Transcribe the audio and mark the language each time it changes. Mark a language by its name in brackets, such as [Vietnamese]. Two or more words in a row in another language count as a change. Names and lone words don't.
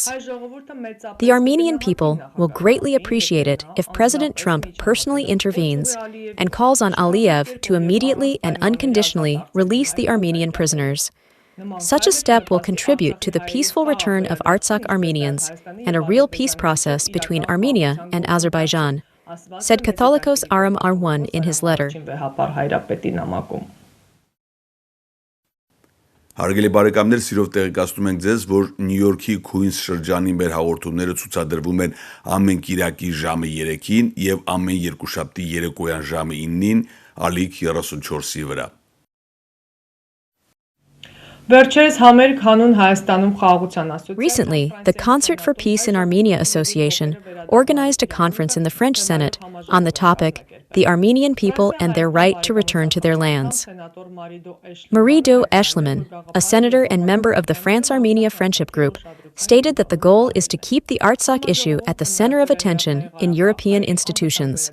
[English] The Armenian people will greatly appreciate it if President Trump personally intervenes and calls on Aliyev to immediately and unconditionally release the Armenian prisoners. Such a step will contribute to the peaceful return of Artsakh Armenians and a real peace process between Armenia and Azerbaijan, said Catholicos Aram Arwan in his letter. [Armenian] Հարգելի բարեկամներ, սիրով տեղեկացնում ենք ձեզ, որ Նյու Յորքի Քուինս շրջանի մեր հաղորդումները ցուցադրվում են ամեն կիրակի ժամը 3-ին եւ ամեն երկուշաբթի երեկոյան ժամը 9-ին ալիք 34-ի վրա։ [English] Recently, the Concert for Peace in Armenia Association organized a conference in the French Senate on the topic, The Armenian People and Their Right to Return to Their Lands. Marie-Do Eshleman, a senator and member of the France-Armenia Friendship Group, stated that the goal is to keep the Artsakh issue at the center of attention in European institutions.